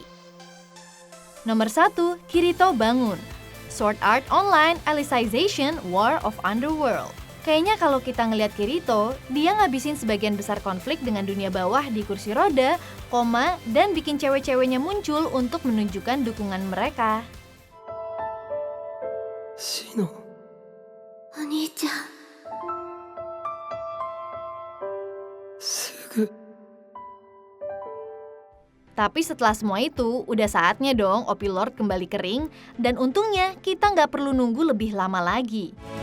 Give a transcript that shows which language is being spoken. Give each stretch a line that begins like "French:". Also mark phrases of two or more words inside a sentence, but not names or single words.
Indonesian: Nomor 1, Kirito bangun. Sword Art Online Alicization War of Underworld. Kayaknya kalau kita ngelihat Kirito, dia ngabisin sebagian besar konflik dengan dunia bawah di kursi roda, dan bikin cewek-ceweknya muncul untuk menunjukkan dukungan mereka.
Japanese: シノ。お兄ちゃん。すぐ。
Indonesian: Tapi setelah semua itu, udah saatnya dong OP Lord kembali kering, dan untungnya kita nggak perlu nunggu lebih lama lagi.